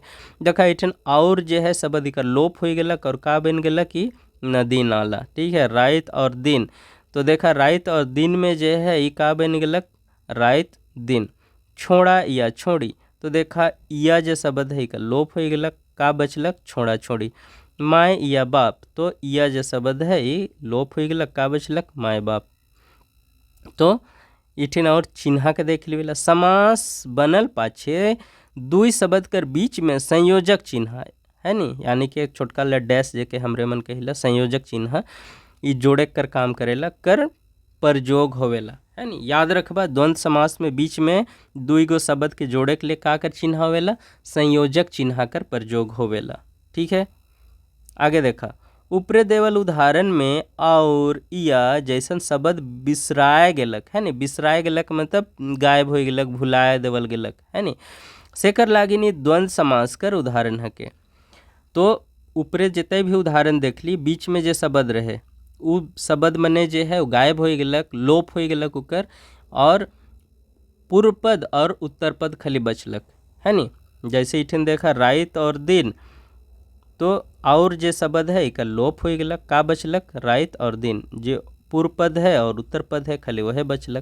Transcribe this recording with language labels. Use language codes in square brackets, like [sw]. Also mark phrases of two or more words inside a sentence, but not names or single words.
[sck] देखा इठन और जे है शब्द इकर लोप हो गलक और का बन गला कि नदी नाला। ठीक है, रात और दिन, तो देखा रात और दिन में जे है ई का बन गलक रात दिन। छोड़ा या छोड़ी, तो देखा या जे शब्द है का लोप हो गलक, का बचलक छोड़ा छोड़ी। माय या बाप, तो या जे शब्द है ई लोप हो गलक, का बचलक माय बाप। तो इठिन और चिन्हा के देख लीला, समास बनल पाछे दुई शब्द कर बीच में संयोजक चिन्ह है नी, यानी कि एक छोटका ला डैश जेके हमरे मन कहिला संयोजक चिन्ह, ई जोड़े कर काम करेला, कर प्रयोग होवेला, है नी। याद रखबा द्वंद्व समास में बीच में दुई गो शब्द के जोड़े के लिए का कर चिन्ह होवेला, संयोजक चिन्ह कर प्रयोग होवेला। ठीक है, आगे देखा, ऊपरे देवल उदाहरण में और या जैसन शब्द बिसराए गेलक, है नी, बिसराए गेलक मतलब गायब हो गेलक, भुलाए देवल गेलक, है नी, सेकर लागिनी द्वंद्व समास कर उदाहरण है के। तो ऊपरे जितने भी उदाहरण देख ली, बीच में जे शब्द रहे उ शब्द मने जे है गायब हो गेलक, लोप हो गेलक उकर, और पूर्व पद और उत्तर पद खाली बचलक, है नी। जैसे इठन देखा रात और दिन, तो और जे शब्द है इका लोप हो गेलक, का बचलक रात और दिन, जे पूर्व पद है और उत्तर पद है खाली वह बचलक।